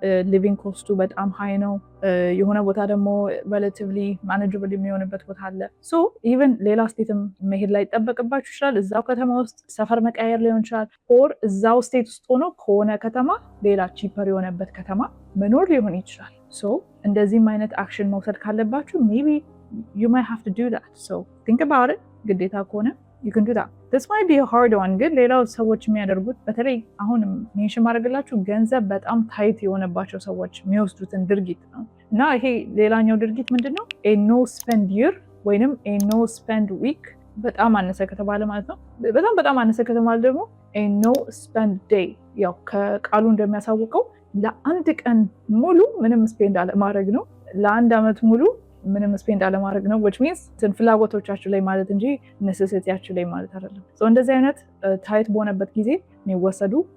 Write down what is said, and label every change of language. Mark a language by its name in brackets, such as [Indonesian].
[Amharic] ሊቪንግ ኮስቱ በጣም ሃይ ነው። የሆነ ቦታ ደግሞ ሬላቲቭሊ ማኔጀብል የሚሆንበት ቦታ አለ። ሶ ኢቨን ሌላ ስቴትም መሄድ ላይ ይጠበቅባችሁ ይችላል። እዛው ከተማ ውስጥ ሰፈር መቀየር ሊሆን ይችላል። ኦር እዛው ስቴት ውስጥ ሆኖ ከሆነ ከተማ ሌላ ቺፐር የሆነበት ከተማ መኖር ሊሆን ይችላል። ሶ እንደዚህም አይነት አክሽን መውሰድ ካለባችሁ ሜቢ [English] you might have to do that. So think about it። [Amharic] ግዴታ ከሆነ [English] you can do that. This might be a hard one [Amharic] ግን ሌላው ሰዎች የሚያደርጉት በተለይ አሁን ሜንሽን ማድረግላችሁ ገንዘብ በጣም ታይት የሆነባቸው ሰዎች የሚወስዱትን ድርጊት ነው እና ይሄ ሌላኛው ድርጊት ምንድነው? [English] a no spend year [Amharic] ወይንም [English] a no spend week [Amharic] በጣም አነሰ ከተባለ ማለት ነው። በጣም አነሰ ከተባለ ደግሞ [English] a no spend day [Amharic] ያው ከቃሉ እንደሚያሳውቀው ለአንድ ቀን ሙሉ ምንም ስፔንድ አለማድረግ ነው። ለአንድ አመት ሙሉ ምንም ስፔንድ አለማድረግ ነው። [English] which means [Amharic] ፍላጎቶቻችሁ ላይ ማለት እንጂ necessityያችሁ ላይ ማለት አይደለም። so እንደዚህ አይነት ታይት በሆነበት ጊዜ የሚወሰዱ